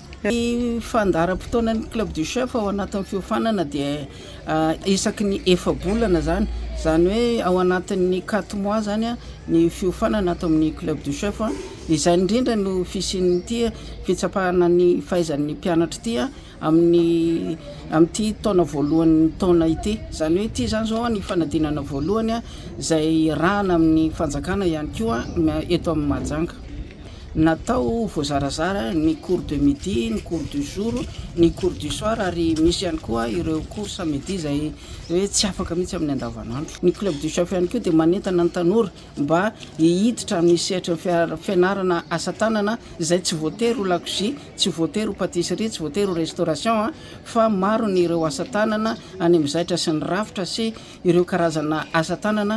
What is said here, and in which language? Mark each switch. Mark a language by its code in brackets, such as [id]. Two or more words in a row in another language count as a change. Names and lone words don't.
[mg] Ny fandaharam-potoanan'ny [fr] club du chef [mg] ao anatin'ny fiofanana dia isaky ny efa-bolana zany hoe ao anatin'ny 4 mois zany ny fiofanana ato amin'ny [fr] club du chef [mg] izany indrindra no fisian'ity fitsapahana ny fahaizan'ny mpianatra ity amin'ity taona voalohan'ny taona ity. Zany hoe ity zany zao ny fanadinana voalohany izay rahana amin'ny fanjakana ihany koa eto amin'ny Mahajanga. Natao voazarazara ny [fr] cours de midi, [mg] ny [fr] cours du jour, [mg] ny [fr] cours du soir [mg] ary misy ihany koa ireo [fr] cours samedi [mg] izay hoe tsy afaka mihitsy amin'ny andavanandro. Ny [fr] club du chef [mg] ihany koa dia manentana ny tanora mba hihiditra amin'ny sehatra fianarana asa tanana izay tsy voatery ho lakozia, tsy voatery ho pâtisserie, tsy voatery ho restauration fa maro ny ireo asa tanana any amin'ny zaitra sy ny rafitra sy ireo karazana asa tanana.